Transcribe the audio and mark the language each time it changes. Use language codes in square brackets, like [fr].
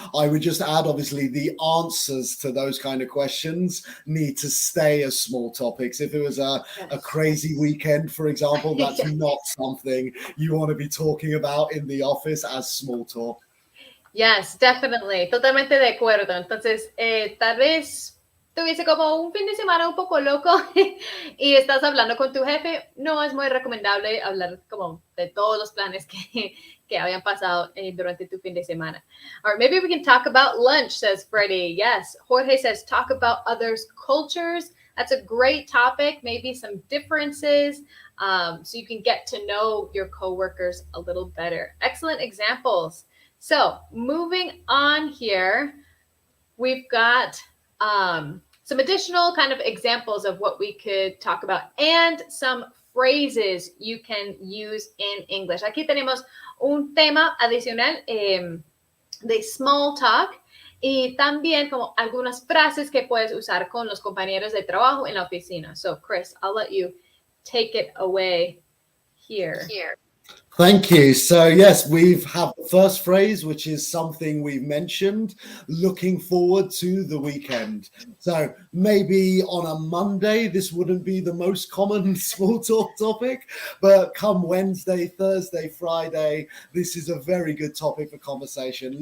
[en] I would just add, obviously, the answers to those kind of questions need to stay as small topics. If it was a crazy weekend, for example, that's not something you want to be talking about in the office as small talk. Yes, definitely. [es] Totalmente de acuerdo. Entonces, tal vez tuviese como un fin de semana un poco loco y estás hablando con tu jefe, no es muy recomendable hablar como de todos los planes que habían pasado durante tu fin de semana. [en] Or maybe we can talk about lunch, says Freddie. Yes. Jorge says talk about others' cultures. That's a great topic. Maybe some differences, so you can get to know your coworkers a little better. Excellent examples. So moving on here, we've got some additional kind of examples of what we could talk about and some phrases you can use in English. [es] Aquí tenemos un tema adicional de small talk y también como algunas frases que puedes usar con los compañeros de trabajo en la oficina. [en] So, Chris, I'll let you take it away here. Thank you. So yes, we've had the first phrase, which is something we've mentioned, looking forward to the weekend. So maybe on a Monday, this wouldn't be the most common small talk topic, but come Wednesday, Thursday, Friday, this is a very good topic for conversation.